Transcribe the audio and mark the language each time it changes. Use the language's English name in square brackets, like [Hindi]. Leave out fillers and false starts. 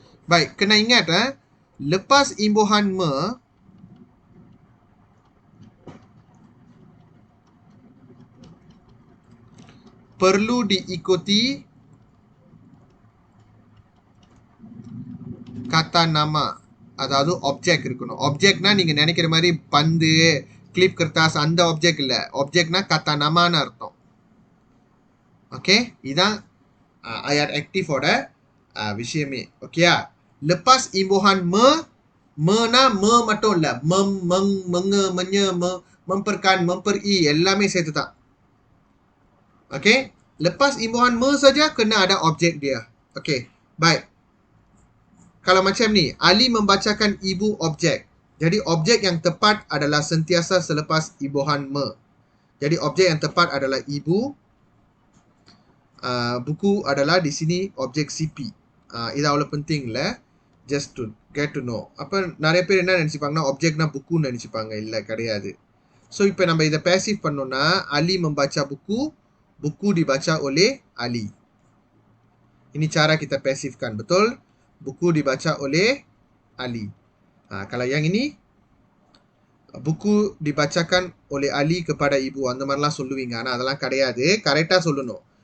[Malay] Baik, kena ingat lepas imbuhan me, perlu diikuti kata nama. [Tamil] அதாவது object இருக்கணும். ஆப்ஜெக்ட்னா நீங்க நினைக்கிற மாதிரி பந்து, கிளிப் kertas அந்த ஆப்ஜெக்ட் இல்ல. ஆப்ஜெக்ட்னா kata namaன்னு அர்த்தம். ஓகே, இதான் ayat aktifோட விஷயமே. ஓகேயா? [Malay] Lepas imbuhan me [Tamil] மட்டும் இல்ல. Meng, menye, memperkan, memperi எல்லாமே சேர்த்து தான். [Malay] Okey. Lepas imbuhan me saja kena ada objek dia. Okey. Baik. Kalau macam ni, Ali membacakan ibu objek. Jadi objek yang tepat adalah sentiasa selepas imbuhan me. Jadi objek yang tepat adalah ibu. Buku adalah di sini objek CP. [Tamil] இது அவ்வளவு penting இல்ல. [English] Just to get to know. [Tamil] அப்ப நிறைய பேர் என்ன நினைச்சுப்பாங்கன்னா objekனா புக்குன்னு நினைச்சுப்பாங்க. இல்ல, கிடையாது. So இப்போ நம்ம இதை passive பண்ணோம்னா [Malay] Ali membaca buku, buku dibaca oleh Ali. Ini cara kita passifkan, betul? Buku dibaca oleh Ali. Kalau yang ini buku dibacakan oleh Ali kepada ibu. [Tamil] அந்த மாதிரிலாம் சொல்லுவீங்க. ஆனா அதெல்லாம் கிடையாது. கரெக்டா சொல்லணும்.